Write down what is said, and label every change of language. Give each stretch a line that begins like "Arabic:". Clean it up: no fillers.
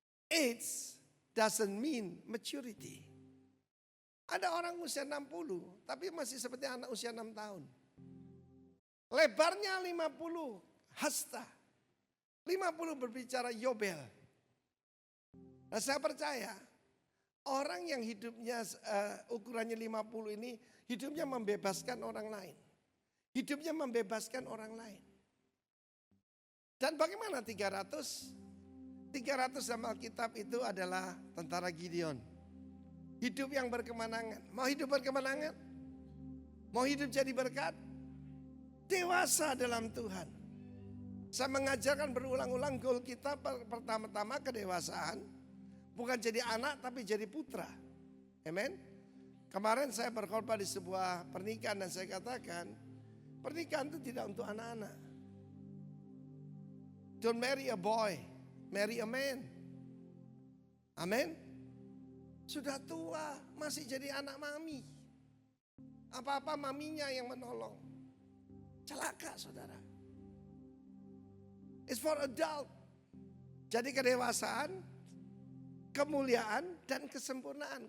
English: Age doesn't mean maturity.
Indonesian: Ada orang usia 60 tapi masih seperti anak usia 6 tahun. Lebarnya 50 hasta. 50 berbicara yobel. Nah saya percaya orang yang hidupnya ukurannya 50 ini hidupnya membebaskan orang lain. Hidupnya membebaskan orang lain. Dan bagaimana 300? 300 dalam Alkitab itu adalah tentara Gideon. Hidup yang berkemenangan. Mau hidup berkemenangan? Mau hidup jadi berkat? Dewasa dalam Tuhan. Saya mengajarkan berulang-ulang goal kita pertama-tama kedewasaan. Bukan jadi anak tapi jadi putra. Amen. Kemarin saya berkhotbah di sebuah pernikahan dan saya katakan, pernikahan itu tidak untuk anak-anak.
English: Don't marry a boy, marry a man.
Indonesian: Amen. Sudah tua, masih jadi anak mami. Apa-apa maminya yang menolong. Celaka saudara.
English: It's for adult.
Indonesian: Jadi kedewasaan, kemuliaan, dan kesempurnaan.